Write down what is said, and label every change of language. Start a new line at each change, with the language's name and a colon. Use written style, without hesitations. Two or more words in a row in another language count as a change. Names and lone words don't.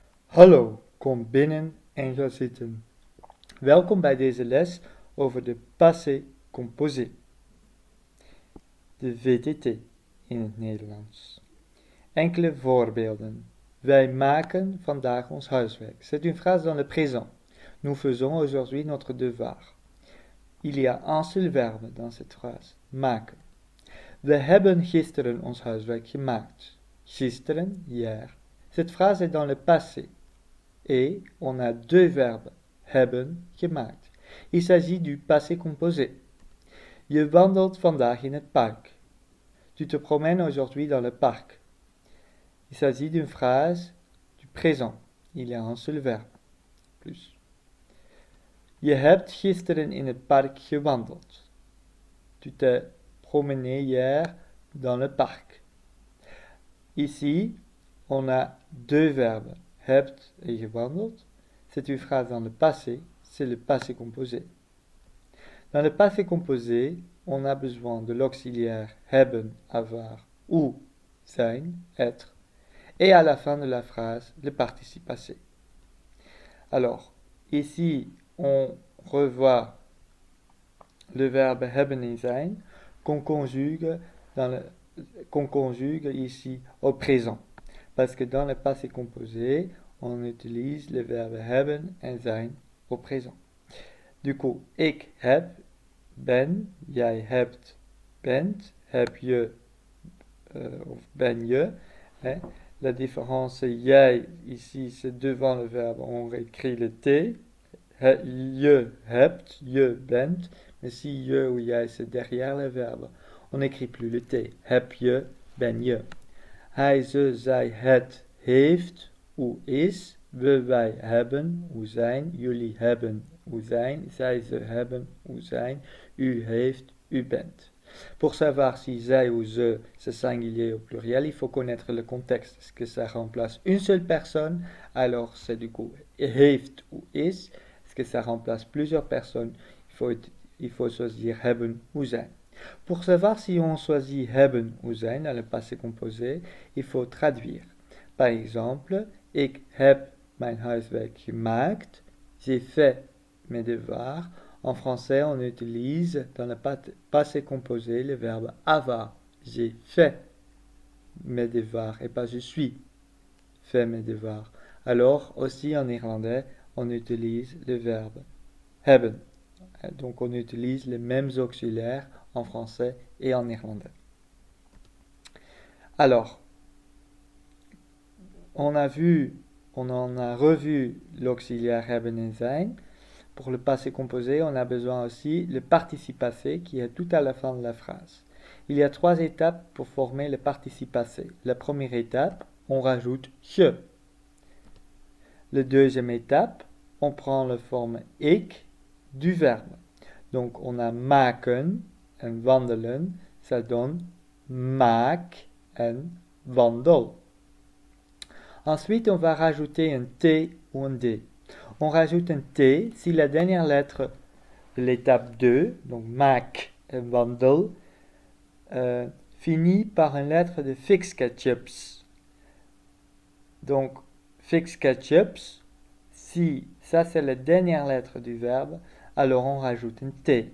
Dutch: Hallo, kom binnen en ga zitten. Welkom bij deze les over de passé composé, de VTT in het Nederlands. Enkele voorbeelden. Wij maken vandaag ons huiswerk.
French: C'est une phrase dans le présent. Nous faisons aujourd'hui notre devoir. Il y a un seul verbe dans cette phrase, maken.
Dutch: We hebben gisteren ons huiswerk gemaakt.
French: Gisteren, hier. Cette phrase est dans le passé. Et on a deux verbes,
Dutch: hebben, gemaakt.
French: Il s'agit du passé composé.
Dutch: Je wandelt vandaag in het park.
French: Tu te promènes aujourd'hui dans le parc. Il s'agit d'une phrase du présent. Il y a un seul verbe. Plus.
Dutch: Je hebt gisteren in het park gewandeld.
French: Tu t'es promené hier dans le parc. Ici, on a deux verbes.
Dutch: Hebt et gewandeld.
French: C'est une phrase dans le passé, c'est le passé composé. Dans le passé composé, on a besoin de l'auxiliaire hebben, avoir ou zijn, être, et à la fin de la phrase, le participe passé. Alors, ici, on revoit le verbe hebben et zijn qu'on conjugue ici au présent. Parce que dans le passé composé, on utilise le verbe
Dutch: hebben en zijn
French: au présent. Du coup,
Dutch: ik heb, ben, jij hebt, bent, heb je, of ben je.
French: Hein. La différence, c'est jij, ici, c'est devant le verbe, on écrit le T.
Dutch: Je hebt, je bent.
French: Mais si je ou jij, c'est derrière le verbe, on n'écrit plus le T.
Dutch: Heb je, ben je. Hij, ze, zij, het, heeft, ou is. We, wij, hebben, ou zijn. Jullie hebben, ou zijn. Zij, ze hebben, ou zijn. U heeft, u bent.
French: Pour savoir si zij ou ze, c'est singulier au pluriel, il faut connaître le contexte. Est-ce que ça remplace une seule personne? Alors c'est du coup heeft ou is. Est-ce que ça remplace plusieurs personnes? Il faut choisir hebben ou zijn. Pour savoir si on choisit hebben ou zijn dans le passé composé, il faut traduire. Par exemple,
Dutch: ik heb mijn huiswerk gemaakt.
French: J'ai fait mes devoirs. En français, on utilise dans le passé composé le verbe avoir. J'ai fait mes devoirs et pas je suis fait mes devoirs. Alors, aussi en néerlandais, on utilise le verbe hebben. Donc, on utilise les mêmes auxiliaires en français et en néerlandais. Alors, on en a revu l'auxiliaire
Dutch: hebben en zijn.
French: Pour le passé composé, on a besoin aussi le participe passé qui est tout à la fin de la phrase. Il y a trois étapes pour former le participe passé. La première étape, on rajoute je. La deuxième étape, on prend la forme ik du verbe. Donc on a
Dutch: maken en wandelen,
French: ça donne
Dutch: maak en wandel.
French: Ensuite, on va rajouter un T ou un D. On rajoute un T si la dernière lettre de l'étape 2, donc maak et wandel, finit par une lettre de fix ketchups. Donc, fix ketchups, si ça c'est la dernière lettre du verbe, alors on rajoute un T.